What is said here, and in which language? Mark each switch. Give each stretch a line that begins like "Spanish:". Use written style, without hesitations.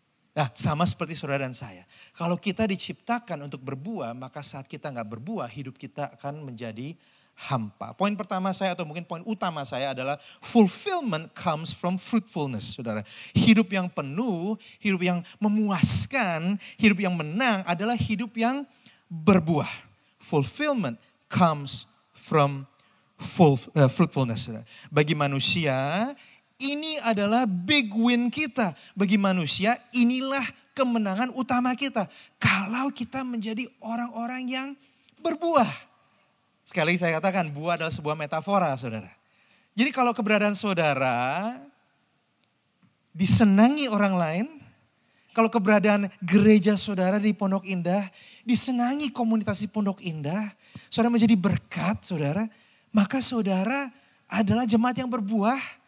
Indonesian: Nah, sama seperti saudara dan saya. Kalau kita diciptakan untuk berbuah, maka saat kita gak berbuah, hidup kita akan menjadi hampa. Poin pertama saya atau mungkin poin utama saya adalah
English: fulfillment comes from fruitfulness,
Indonesian: saudara. Hidup yang penuh, hidup yang memuaskan, hidup yang menang adalah hidup yang berbuah.
English: Fulfillment comes from fruitfulness,
Indonesian: saudara. Bagi manusia, ini adalah
English: big win
Indonesian: kita. Bagi manusia, inilah kemenangan utama kita. Kalau kita menjadi orang-orang yang berbuah. Sekali lagi saya katakan, buah adalah sebuah metafora, saudara. Jadi kalau keberadaan saudara disenangi orang lain, kalau keberadaan gereja saudara di Pondok Indah disenangi komunitas di Pondok Indah, saudara menjadi berkat, saudara, maka saudara adalah jemaat yang berbuah.